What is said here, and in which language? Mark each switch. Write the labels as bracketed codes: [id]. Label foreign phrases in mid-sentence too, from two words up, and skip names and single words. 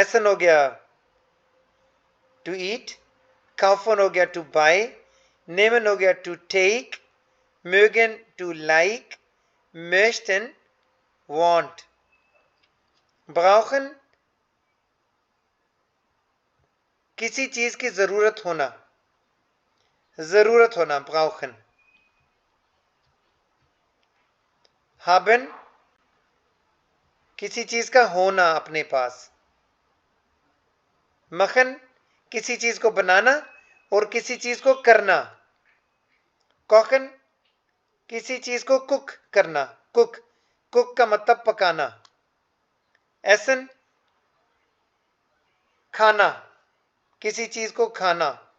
[hi] एसन हो गया [en] to eat, [hi] काफन हो गया [en] to buy, [hi] नेमन हो गया [en] to take, [hi] mögen [en] to like, [de] möchten want। [hi] brauchen किसी चीज की जरूरत होना, [de] brauchen। [hi] haben किसी चीज का होना अपने पास, मखन किसी चीज को बनाना और किसी चीज को करना, कोखन किसी चीज को कुक करना, कुक का मतलब पकाना, एसन खाना, किसी चीज को खाना,